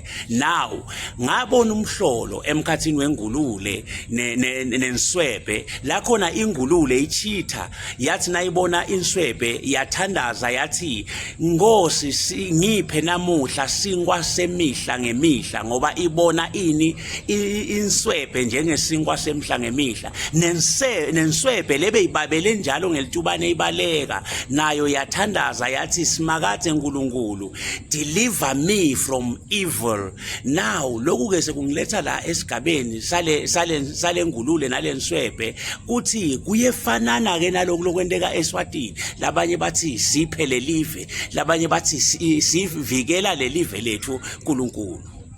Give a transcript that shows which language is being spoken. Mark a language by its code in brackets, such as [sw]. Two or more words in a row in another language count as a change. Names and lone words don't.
[ss] Now ngabona umhlolo emkhathini weNgulule neNswebhe la khona iNgulule ichitha yathi nayibona iNswebhe yathandaza yathi Nkosi ngiphe namuhla sinkwa semihla ngemihla ngoba ibona ini iNswebhe njengesinkwa semihla ngemihla. neNswebhe lebe ibabele njalo ngelitubane ibaleka nayo yathandaza yathi simakade Nkulunkulu [en] deliver me from evil. [ss] Now lokhu ke sekungiletha la esigabeni sale Ngulule nalenSwebhe uthi kuyefanana ke nalokho lokwenteka eSwatini. Labanye bathi siphe lelive, labanye bathi sivikela lelive lethu Nkulunkulu.